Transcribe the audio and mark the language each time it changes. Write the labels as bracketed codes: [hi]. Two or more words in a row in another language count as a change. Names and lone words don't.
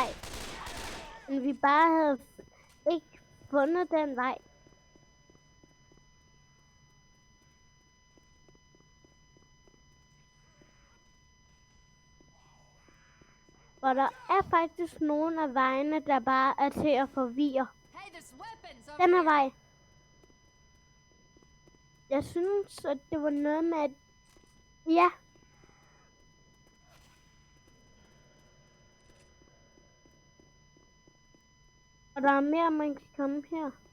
[da] Men vi bare havde ikke fundet den vej. Og der er faktisk nogle af vejene, der bare er til at forvirre. [en] Hey, there's weapons over [da] Den her [en] here. [da] vej. Jeg synes, at det var noget med, at... Ja. Og der er mere, man kan komme her.